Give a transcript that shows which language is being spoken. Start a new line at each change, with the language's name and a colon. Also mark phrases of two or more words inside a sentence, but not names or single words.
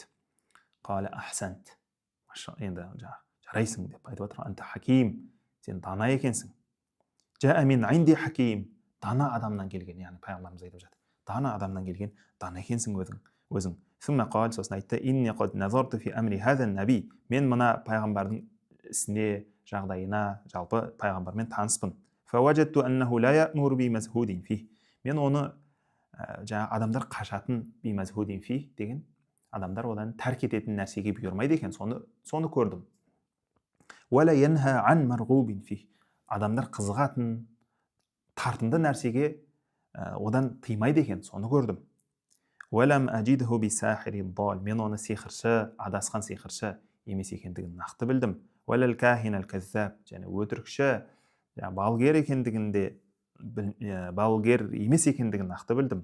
Arabic: قال أحسنت,
Kazakh: енді жарайсың деп айтып отыр.
Arabic: أنت حكيم,
Kazakh: сен дана екенсің.
Arabic: جئت من عند حكيم,
Kazakh: дана адамнан келген, яғни пайғамбарымыз айтып жатыр. Дана адамнан келген, дана екенсің өзің.
Arabic: ثم قال,
Kazakh: сосын айтты,
Arabic: إني قد نظرت في أمر هذا النبي,
Kazakh: мен мына пайғамбардың ісіне, жағдайына, жалпы пайғамбармен таныспын.
Arabic: فوجدته أنه لا يأمر بمزهود فيه,
Kazakh: мен оны жаңа адамдар қашатын
Arabic: بمزهود فيه
Kazakh: деген, адамдар одан тәрк ететін нәрсеге бұйырмайды екен, соны көрдім.
Arabic: ولا ينهى عن مرغوب فيه,
Kazakh: адамдар қызығатын, тартынды нәрсеге одан тыймайды екен, соны көрдім.
Arabic: ولم أجده بساحر ضال,
Kazakh: мен оны сиқыршы, адасқан сиқыршы емес екендігін нақты білдім.
Arabic: ولا الكاهن الكذاب,
Kazakh: және өтірікші, балгер екендігінде, балгер емес екендігін нақты білдім.